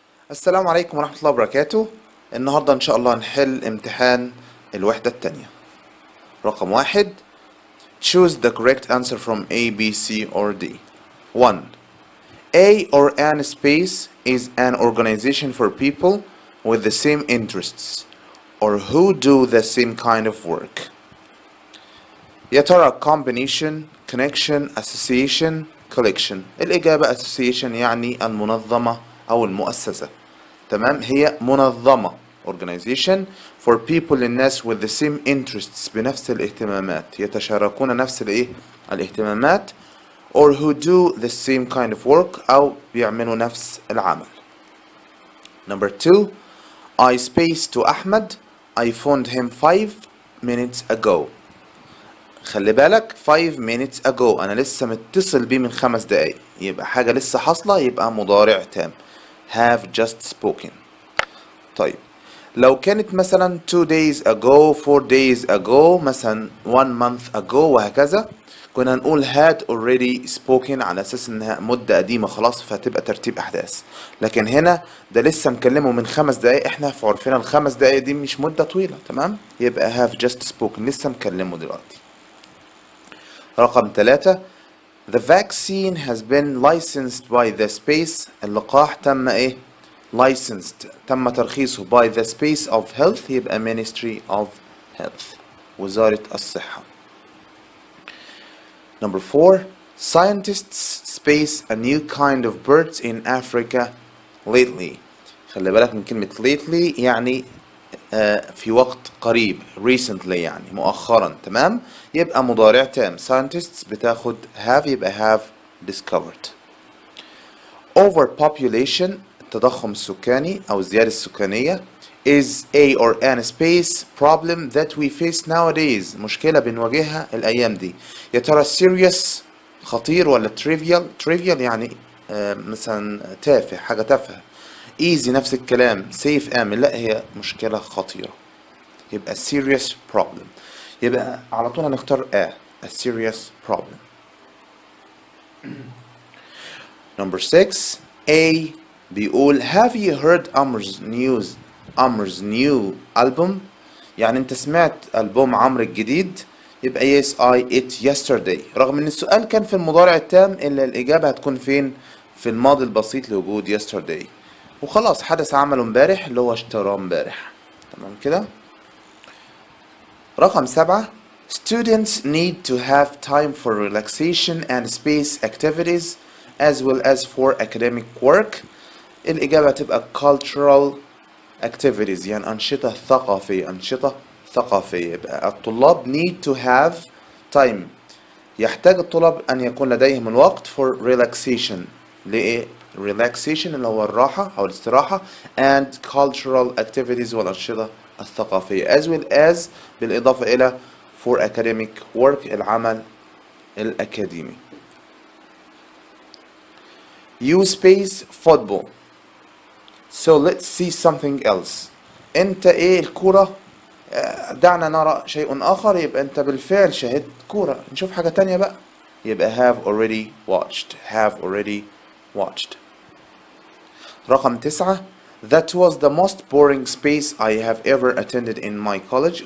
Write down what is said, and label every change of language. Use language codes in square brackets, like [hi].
[ar] السلام عليكم ورحمة الله وبركاته. النهاردة إن شاء الله هنحل امتحان الوحدة التانية. رقم 1. [en] Choose the correct answer from A, B, C or D. 1. A or an space is an organization for people with the same interests or who do the same kind of work. [ar] يا ترى [en] combination, connection, association, collection. [ar] الإجابة association يعني المنظمة أو المؤسسة. تمام، هي منظمة [en] organization for people [ar] الناس [en] with the same interests [ar] بنفس الاهتمامات، يتشاركون نفس الاهتمامات [en] or who do the same kind of work [ar] أو بيعملوا نفس العمل. [en] Number 2. I space to أحمد I phoned him 5 minutes ago. [ar] خلي بالك [en] 5 minutes ago [ar] أنا لسه متصل بيه من 5 دقايق، يبقى حاجة لسه حاصلة يبقى مضارع تام [en] have just spoken. [ar] طيب لو كانت مثلا [en] 2 days ago 4 days ago [ar] مثلا [en] 1 month ago [ar] وهكذا كنا هنقول [en] had already spoken [ar] على اساس انها مدة قديمة خلاص فتبقى ترتيب احداث. لكن هنا ده لسه مكلمه من 5 دقايق، احنا في عرفنا ال5 دقايق دي مش مدة طويلة. تمام، يبقى [en] have just spoken [ar] لسه مكلمه دلوقتي. رقم 3. [en] The vaccine has been licensed by the space. [ar] اللقاح تم [en] licensed [ar] تم ترخيصه [en] by the space of health يبقى Ministry of Health [ar] وزارة الصحة. [en] Number 4. Scientists space a new kind of birds in Africa lately. [ar] خلي بالك من كلمة lately يعني في وقت قريب recently يعني مؤخرا. تمام، يبقى مضارع تام scientists بتاخد have يبقى [en] have discovered. Overpopulation التضخم السكاني أو الزيادة السكانية is a or an space problem that we face nowadays. [ar] مشكلة بنواجهها الأيام دي. يا ترى serious خطير ولا trivial يعني مثلا تافه، حاجة تافهة. easy نفس الكلام. safe آمن، لا هي مشكلة خطيرة يبقى [en] serious problem. [ar] يبقى على طول هنختار [en] a serious problem. Number 6. A بيقول have you heard Amar's new album. [ar] يعني انت سمعت ألبوم عمرو الجديد. [en] يبقى yes I it yesterday. [ar] رغم ان السؤال كان في المضارع التام الا الإجابة هتكون فين؟ في الماضي البسيط لوجود yesterday وخلاص حدث عمله امبارح اللي هو اشتراه امبارح. تمام كده. رقم 7. [en] Students need to have time for relaxation and space activities as well as for academic work. [ar] الإجابة تبقى [en] cultural activities [ar] يعني أنشطة ثقافية. يبقى الطلاب [en] need to have time [ar] يحتاج الطلاب أن يكون لديهم الوقت [en] for relaxation. [ar] لإيه؟ relaxation اللي هو الراحة أو الاستراحة [en] and cultural activities [ar] والأنشطة الثقافية [en] as well as [ar] بالإضافة إلى [en] for academic work [ar] العمل الأكاديمي. [en] You space football so let's see something else. [ar] أنت الكورة دعنا نرى شيء آخر. يبقى أنت بالفعل شاهدت كورة، نشوف حاجة تانية بقى. [en] يبقى have already watched. [ar] رقم 9. [en] That was the most boring space I have ever attended in my college.